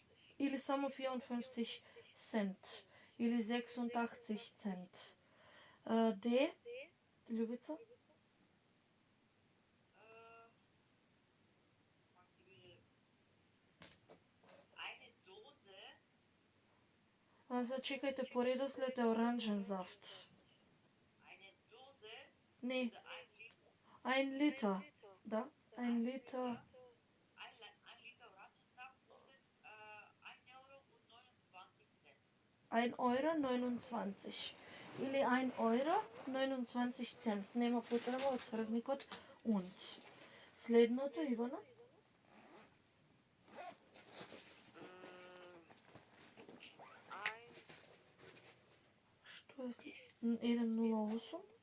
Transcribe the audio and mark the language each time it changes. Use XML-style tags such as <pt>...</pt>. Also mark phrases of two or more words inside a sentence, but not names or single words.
<mk>Или само 54 цент. Или 86 цент. Д. Љубица?</mk> <de>Eine Dose</de> <mk>Зачекајте, по редослед е оранжен зафт.</mk> <de>eine Dose</de> <mk>Не, oder 1 литр. Да, 1 литр.</mk> <de>Ein Liter Orangensaft kostet 1,29 Euro.</de> <mk>1 евро 29. Или 1 евро 29 цент. Нема потреба од сврзникот und. Следното, Ивана? Ein, Што е след? 108.</mk>